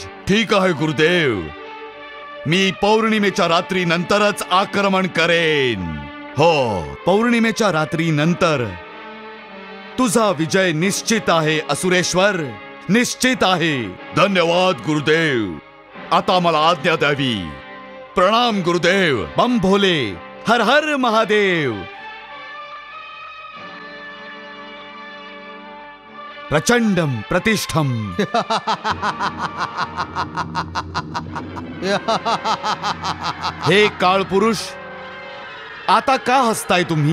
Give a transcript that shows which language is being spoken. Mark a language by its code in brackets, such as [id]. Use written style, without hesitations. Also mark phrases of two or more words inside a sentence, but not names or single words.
[mr] ठीक आहे गुरुदेव, मी पौर्णिमेच्या रात्री नंतरच आक्रमण करेन. हो, पौर्णिमेच्या रात्री नंतर तुझा विजय निश्चित आहे असुरेश्वर, निश्चित आहे. धन्यवाद गुरुदेव. आता मला आज्ञा द्यावी. प्रणाम गुरुदेव. बम भोले. हर हर महादेव. प्रचंडम प्रतिष्ठम. हे काळ पुरुष, आता का हसताय तुम्ही?